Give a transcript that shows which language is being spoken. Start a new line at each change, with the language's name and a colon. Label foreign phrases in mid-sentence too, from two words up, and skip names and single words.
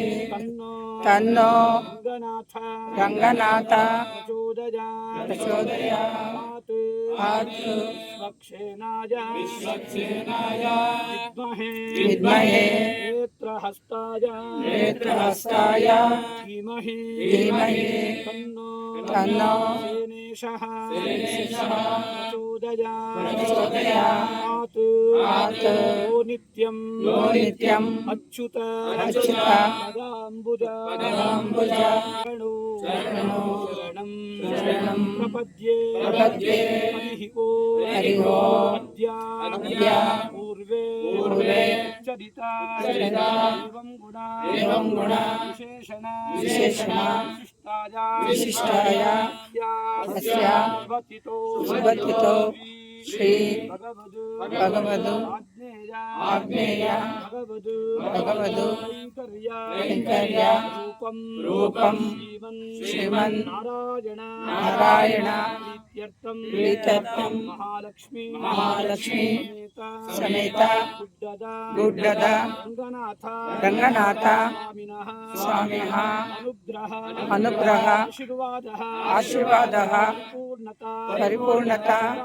Sanskrit: ತನ್ನೋ ರಂಗನಾಥ ಪ್ರಚೋದಯಾತ್ ವಿಶ್ವಕ್ಷೇನಾಯ ವಿದ್ಮಹೇ ನೇತ್ರಹಸ್ತಾಯ ಧೀಮಹಿ ತನ್ನೋ ಸೇನೇಶಃ ಪ್ರಚೋದಯಾತ್ ಓ ನಿತ್ಯಂ ಅಚ್ಯುತ ಪದಾಂಬುಜ ಶರಣಂ ಪ್ರಪದ್ಯೆ ಹರಿ ಓಂ ಅದ್ಯ ಪೂರ್ವೇ ಚರಿತಾ ಏವಂ ಗುಣ ವಿಶೇಷಣ ವಿಶಿಷ್ಟಾಯ ಸುಭತಿತೋ ಶ್ರೀ ಭಗವದು ಆಗ್ನೇಯ ಭಗವದು ಕೈಂಕರ್ಯ ರೂಪಂ ಶ್ರೀಮನ್ ನಾರಾಯಣ ಪ್ರೀತ್ಯರ್ಥಂ ಮಹಾಲಕ್ಷ್ಮೀ ಸಮೇತ ಗುಡ್ಡದ ರಂಗನಾಥ ಸ್ವಾಮಿನಃ ಅನುಗ್ರಹ ಆಶೀರ್ವಾದಃ ಪರಿಪೂರ್ಣತಾ